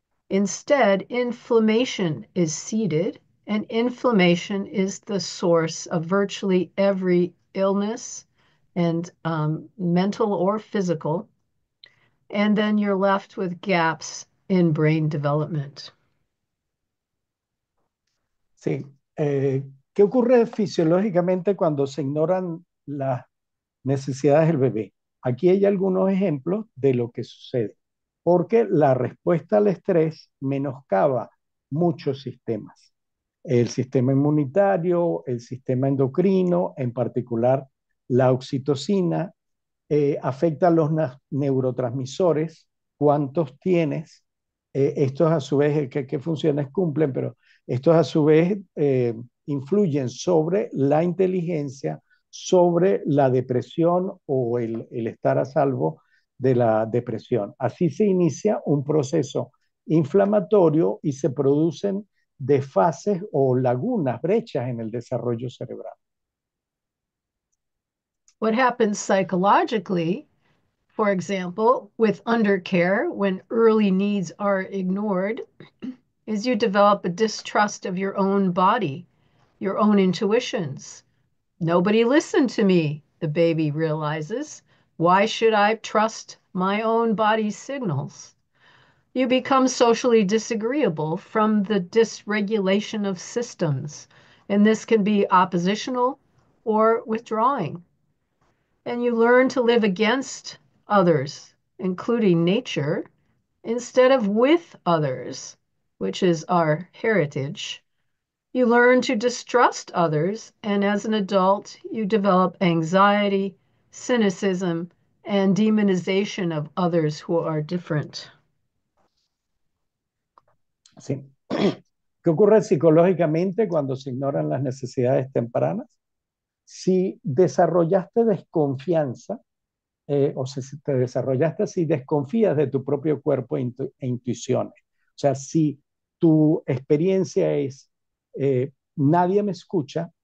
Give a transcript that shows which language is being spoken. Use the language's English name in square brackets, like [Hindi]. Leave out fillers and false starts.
[English] Instead, inflammation is seeded, and inflammation is the source of virtually every illness, and mental or physical. And then you're left with gaps in brain development. [Spanish] Sí. ¿Qué ocurre fisiológicamente cuando se ignoran las necesidades del bebé? Aquí hay algunos ejemplos de lo que sucede, porque la respuesta al estrés menoscaba muchos sistemas. El sistema inmunitario, el sistema endocrino, en particular la oxitocina, afecta a los neurotransmisores, cuántos tienes, estos a su vez, qué funciones cumplen, pero estos a su vez influyen sobre la inteligencia, sobre la depresión o el estar a salvo de la depresión. Así se inicia un proceso inflamatorio y se producen desfases o lagunas, brechas en el desarrollo cerebral. [English] What happens psychologically, for example, with undercare, when early needs are ignored, is you develop a distrust of your own body, your own intuitions. Nobody listened to me, the baby realizes. Why should I trust my own body's signals? You become socially disagreeable from the dysregulation of systems, and this can be oppositional or withdrawing. And you learn to live against others, including nature, instead of with others, which is our heritage. You learn to distrust others, and as an adult, you develop anxiety, cynicism, and demonization of others who are different. [Spanish] Sí. ¿Qué ocurre psicológicamente cuando se ignoran las necesidades tempranas? Si desarrollaste desconfianza, o si te desarrollaste si desconfías de tu propio cuerpo e intuiciones. O sea, si tu experiencia es nadie me escucha